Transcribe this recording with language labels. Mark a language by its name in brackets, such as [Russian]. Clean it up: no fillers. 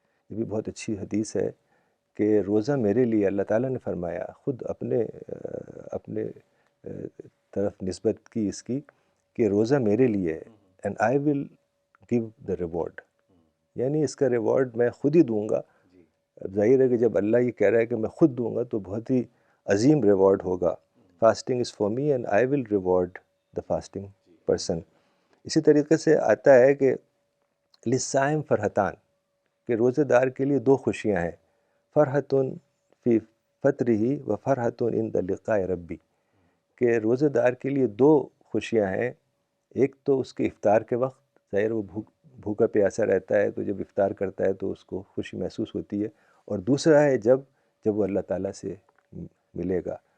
[Urdu] یہ بھی بہت اچھی حدیث ہے کہ روزہ میرے لیے, اللہ تعالیٰ نے فرمایا, خود اپنے طرف نسبت کی اس کی, کہ روزہ میرے لیے ہے, [English] And I will give the reward. [Urdu] یعنی اس کا ریوارڈ میں خود ہی دوں گا, اب ظاہر ہے کہ جب اللہ یہ کہہ رہا ہے کہ میں خود دوں گا تو بہت ہی عظیم ریوارڈ ہوگا. [English] Fasting is for me and I will reward the fasting person. [Urdu] اسی طریقے سے آتا ہے کہ [Arabic] للصائم فرحتان، [Urdu] کہ روزہ دار کے لیے دو خوشیاں ہیں، [Arabic] فرحتن فی فطرہ و فرحتن عند لقاء ربی، [Urdu] کہ روزہ دار کے لیے دو خوشیاں ہیں. ایک تو اس کے افطار کے وقت، ظاہر وہ بھوکا پیاسا رہتا ہے تو جب افطار کرتا ہے تو اس کو خوشی محسوس ہوتی ہے، اور دوسرا ہے جب وہ اللہ تعالیٰ سے ملے گا.